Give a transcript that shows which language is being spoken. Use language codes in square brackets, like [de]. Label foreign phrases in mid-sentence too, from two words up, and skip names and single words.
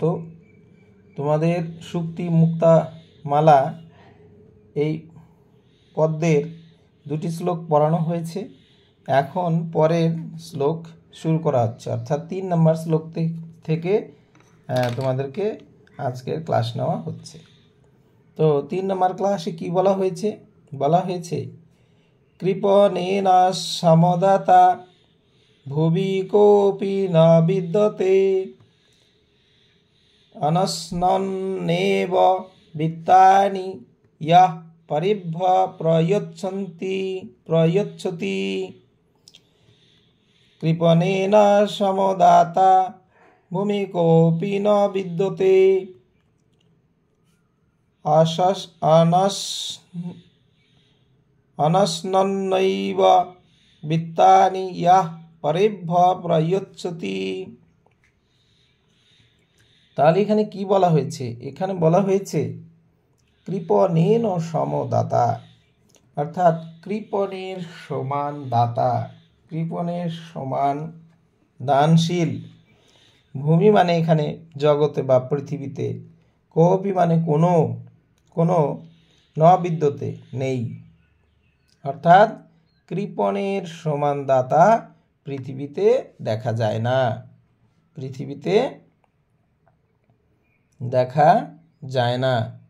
[bn] তোমাদের সুক্তি মুক্তা মালা এই পদ্যের দুটি শ্লোক পড়ানো হয়েছে। এখন পরের শ্লোক শুরু করা হচ্ছে, অর্থাৎ 3 নম্বর শ্লোক থেকে তোমাদেরকে আজকের ক্লাস নেওয়া হচ্ছে। তো 3 নম্বর ক্লাসে কি বলা হয়েছে [sa] কৃপণেন সমদাতা ভুবি কোপি ন বিদ্যতে অনস্নন্নেব বিত্তানি ইয়ঃ পরিভ্য প্রয়চ্ছতি। কৃপণেন সমদাতা ভূমি কোপি ন বিদ্যতে অনস্নন্নৈব বিত্তানি ইয়ঃ পরিভ্য প্রয়চ্ছতি। [bn] তাহলে এখানে কি বলা হয়েছে? এখানে বলা হয়েছে [sa] কৃপণেন সমদাতা, [bn] অর্থাৎ কৃপণের সমান দাতা, কৃপণের সমান দানশীল। ভূমি মানে এখানে জগতে বা পৃথিবীতে, কোপি মানে কোনো [sa] ন বিদ্যতে [bn] নেই, অর্থাৎ কৃপণের সমান দাতা পৃথিবীতে দেখা যায় না, পৃথিবীতে দেখা যায় না।